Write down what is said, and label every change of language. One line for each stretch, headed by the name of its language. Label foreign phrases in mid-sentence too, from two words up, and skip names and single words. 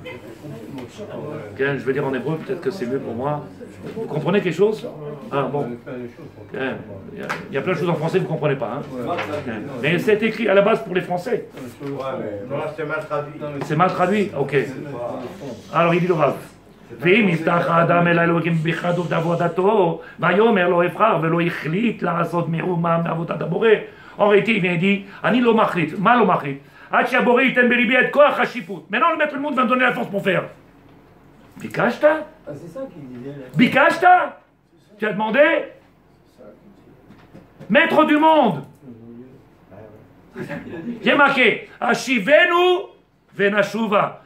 French: Je vais dire en hébreu, peut-être que c'est mieux pour moi. Vous comprenez quelque chose? Ah bon. Il y a plein de choses en français que vous ne comprenez pas. Hein. Mais c'est écrit à la base pour les Français. Non, c'est mal traduit. C'est mal traduit? Ok. Alors il dit le Rav.
Hebrew: ואם יפתח האדם אל האלוהים בחדות עבודתו, ויאמר לא אבחר ולא החליט לעשות מאומה מעבודת הבורא.
French: En réalité, il vient et dit,
Hebrew: אני לא מחליט. מה לא מחליט? עד שהבורא ייתן בליבי את כוח השיפוט.
French: Maintenant, le maître du monde va me donner la force pour faire.
Hebrew: ביקשת?
French: c'est ça qu'il disait. ביקשת? Tu as demandé? Maître du monde. Il y a marqué,
Hebrew: השיבנו ונשובה.